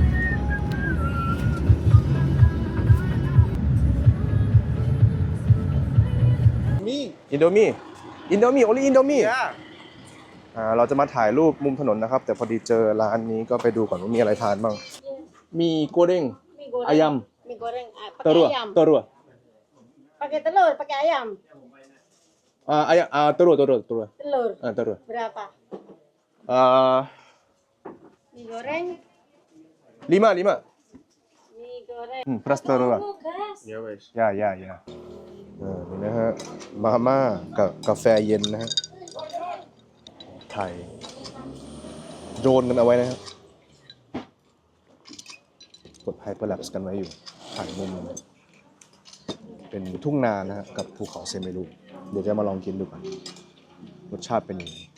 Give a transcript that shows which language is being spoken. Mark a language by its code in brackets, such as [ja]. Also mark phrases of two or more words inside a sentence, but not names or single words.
[th] อินโดมีโอลิอินโดมีเราจะมาถ่ายรูปมุมถนนนะครับแต่พอดีเจอร้านนี้ก็ไปดูก่อนว่ามีอะไรทานบ้างมี [id] goreng ayam mie goreng telur pakai ayam. telur Pakai telur, pakai ayam. ayam telur Telur. telur Berapa? Mie goreng. 5 Mie goreng. plus telur Ya [jv] wes ya [th] นี่นะฮะมาม่ากับกาแฟเย็นนะฮะถ่ายโดรนกันเอาไว้นะครับกดไฮเปอร์แลปส์กันไว้อยู่ถ่ายมุมเป็นทุ่งนานะฮะกับภูเขาเซเมรุเดี๋ยวจะมาลองกินดูกันรสชาติเป็นยังไง